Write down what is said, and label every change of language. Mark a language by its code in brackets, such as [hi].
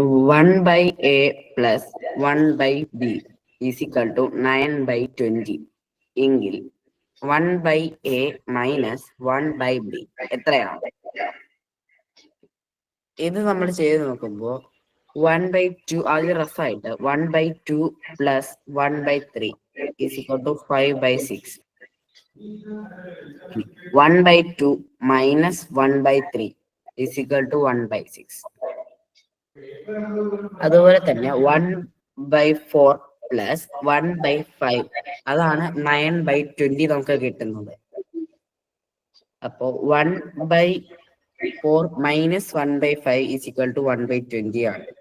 [en] 1/a plus 1/b is equal to 9/20 [ml] എങ്കിൽ [en] 1/a minus 1/b [ml] എത്രയാണ്? ഇത് നമ്മൾ ചെയ്ത് നോക്കുമ്പോ 1/2 അതിൽ റഫായിട്ട് [en] 1/2 plus 1/3 is equal to 5/6. 1/2 minus 1/3 is equal to 1/6. [ml] അതുപോലെ തന്നെ [en] 1/4 plus 1/5 [ml] അതാണ് 9/20 നമുക്ക് കിട്ടുന്നത്. അപ്പോ [en] 1/4 minus 1/5 is equal to 1/20 ആണ്.